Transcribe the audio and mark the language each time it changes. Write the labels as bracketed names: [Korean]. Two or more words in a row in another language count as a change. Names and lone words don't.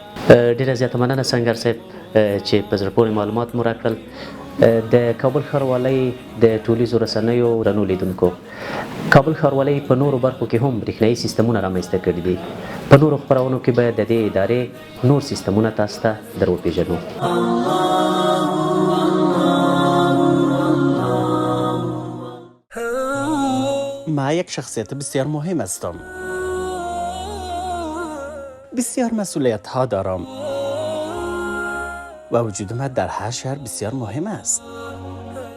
[Pashto] ډېره زیاته مننه سنگر صاحب چې په زړه پورې معلومات مو راکړل. د کابل ښاروالۍ د ټولیزو رسنیو رڼو لیدونکو، کابل ښاروالۍ په نورو برخو کې هم برېښنایي سیستمونه رامنځته کړي دي. په نورو خپرونو کې به د دې ادارې نور سیستمونه تاسو ته در وپېژنو. [Persian] ما یک شخصیت بسیار مهم هستم. بسیار مسئولیت ها دارم و وجود من در هر شهر بسیار مهم است.